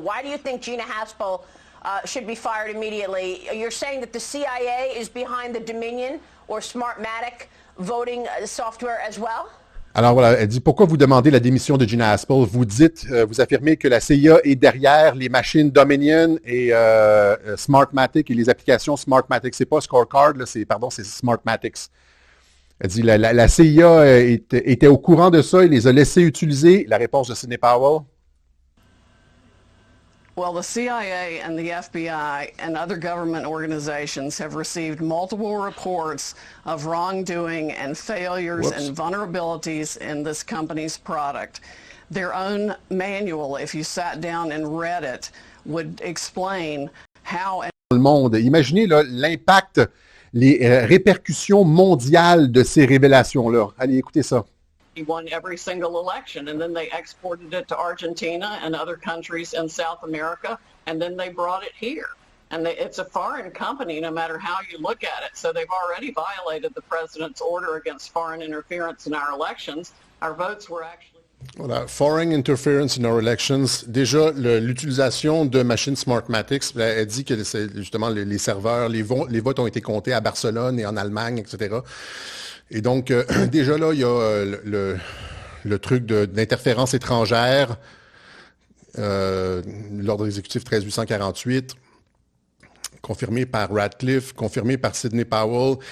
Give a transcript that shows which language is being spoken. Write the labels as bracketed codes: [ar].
[en] Why do you think Gina Haspel should be fired immediately? You're saying that the CIA is behind the Dominion or Smartmatic voting software as well? [fr] Alors voilà, elle dit, pourquoi vous demandez la démission de Gina Haspel? Vous dites, vous affirmez que la CIA est derrière les machines Dominion et Smartmatic et les applications Smartmatic. C'est pas Scorecard, là, c'est Smartmatics. Elle dit, la CIA était au courant de ça et les a laissés utiliser. La réponse de Sidney Powell. [en] Well, the CIA and the FBI and other government organizations have received multiple reports of wrongdoing and failures and vulnerabilities in this company's product. Their own manual, if you sat down and read it, would explain how... [fr] Le monde. Imaginez là, l'impact, les répercussions mondiales de ces révélations-là. Allez, écoutez ça. [en] He won every single election, and then they exported it to Argentina and other countries in South America, and then they brought it here. And it's a foreign company, no matter how you look at it. So they've already violated the president's order against foreign interference in our elections. Our votes were actually... Voilà, foreign interference in our elections. [fr] Déjà, l'utilisation de machines Smartmatics, elle dit que c'est justement les serveurs, les votes ont été comptés à Barcelone et en Allemagne, etc. Et donc, déjà là, il y a le truc d'interférence étrangère, l'ordre exécutif 13848, confirmé par Radcliffe, confirmé par Sidney Powell.